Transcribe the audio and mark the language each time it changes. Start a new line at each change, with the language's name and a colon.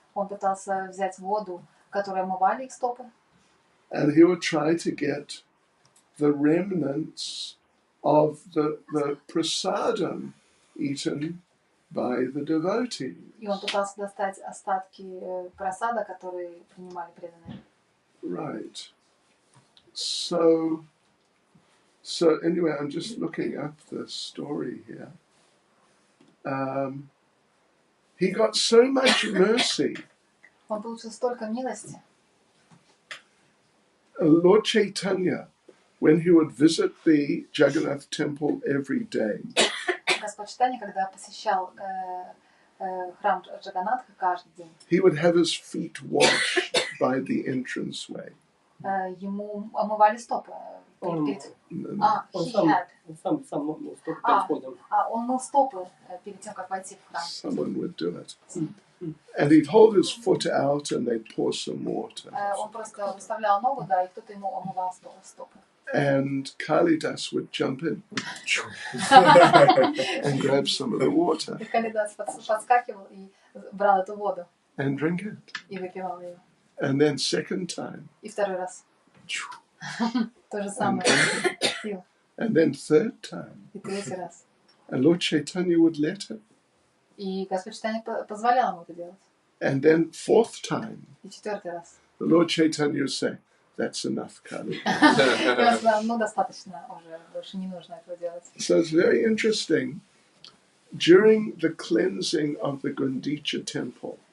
Russian: Он пытался взять воду, которая омывали их стопы.
English: And he would try to get the remnants of the prasadam eaten by the devotees.
Russian: И он пытался достать остатки просада, которые принимали преданные.
English: Right. So anyway, I'm just looking up the story here. He got so much mercy.
Russian: Он получил столько милости.
English: Lord Chaitanya, when he would visit the Jagannath temple every day,
Russian: Господь Чайтанья, когда посещал храм Джаганнатха каждый день,
English: he would have his feet washed by the entranceway.
Russian: ему омывали стопы. Он
English: he had.
Russian: сам стопы перед входом. Он мыл стопы перед тем, как войти в храм.
English: Someone would do it. And he'd hold his foot out and they'd pour some water.
Russian: Он просто выставлял ногу, да, и кто-то ему омывал стопы.
English: And Kalidas would jump in and grab some of the water
Russian: И Калидас подскакивал и брал эту воду
English: and drink it.
Russian: и выпивал ее.
English: And then second time,
Russian: И второй раз то же
English: and
Russian: самое
English: drink it.
Russian: пил.
English: And then third time.
Russian: И третий раз.
English: And Lord Chaitanya would let him.
Russian: И Господь Чайтанья позволял ему это делать.
English: And then fourth time,
Russian: И четвертый раз.
English: the Lord Chaitanya would say, that's enough, Kali.
Russian: И он сказал, ну достаточно уже, больше не нужно этого делать.
English: So it's very interesting. During the cleansing of the Gundicha temple,